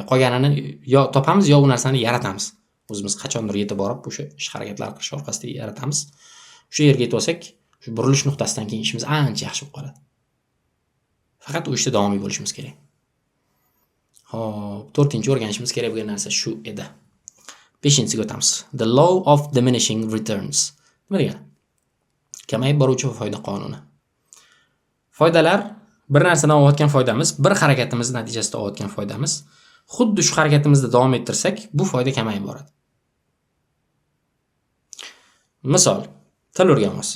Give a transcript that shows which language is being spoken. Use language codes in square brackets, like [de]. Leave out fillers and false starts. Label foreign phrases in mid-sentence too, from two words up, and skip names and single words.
[uz] Qolganini yo topamiz, yo u narsani yaratamiz. O'zimiz qachondir yetib borib, o'sha ish harakatlar qilish orqasida yaratamiz. O'sha yerga yetib olsak, shu burilish nuqtasidan keyin ishimiz ancha yaxshi bo'lib qoladi. Faqat u ishda davomiy bo'lishimiz kerak. Xo'p, 4-chi o'rganishimiz kerak bo'lgan narsa shu edi. 5-siga o'tamiz. [en] The law of diminishing returns. [uz] Nima degani? Kamayib boruvchi foyda qonuni. Foydalar bir narsadan olayotgan foydamiz, bir harakatimiz natijasida olayotgan foydamiz, xuddi shu harakatimizni davom ettirsak, bu foyda kamayib boradi. Misol, Til o'rganyapsiz.